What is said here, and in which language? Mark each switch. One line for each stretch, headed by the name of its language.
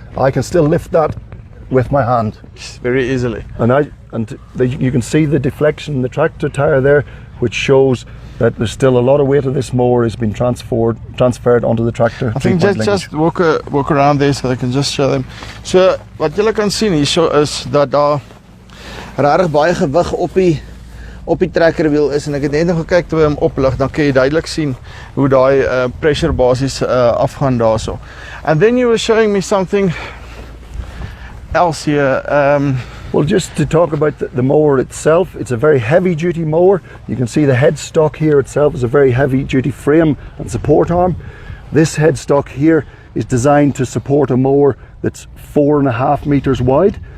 English: I can still lift that with my hand very easily, and you can see the deflection in the tractor tire there, which shows that there's still a lot of weight of this mower has been transferred onto the tractor. I think just walk around there so I can just show them.
Afrikaans: So wat julle kan sien hier is dat daar regtig baie gewig op die trekkerwiel is, en ek het net nog gekyk toe hy hom oplig, dan kan jy duidelik sien hoe daai pressure basies afgaan daarso.
English: And then you were showing me something else here. Well, just to talk about the mower itself, it's a very heavy duty mower. You can see the headstock here itself is a very heavy duty frame and support arm. This headstock here is designed to support a mower that's 4.5 meters wide.